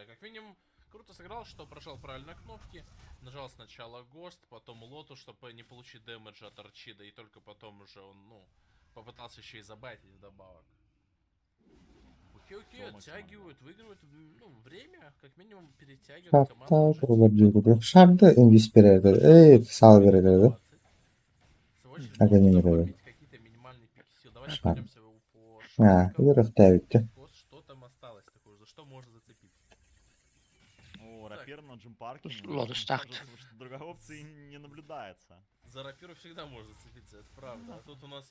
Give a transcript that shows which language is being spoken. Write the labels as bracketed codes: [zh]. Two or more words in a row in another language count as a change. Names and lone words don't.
[ru] Как минимум, круто сыграл, что прожал правильно кнопки. Нажал сначала Гост, потом Лоту, чтобы не получить дэмэдж от Арчида. И только потом уже он, ну, попытался еще и забайтить вдобавок. Окей, оттягивают, выигрывают, ну, время, как минимум перетягивают команду. [ky] Шатта турбар жүргүдө. Шарды инвиз берерди. Сал берерди. Агани берерди. [ru] Какие-то минимальные пики сил. Давайте Шар. пройдемся по Ирыктабитти. Что там осталось такое, за что можно зацепиться? Ну, рапир на Джимпарке. Лотус так. Кажется, что другой опции не наблюдается. За рапиру всегда можно зацепиться, это правда. А тут у нас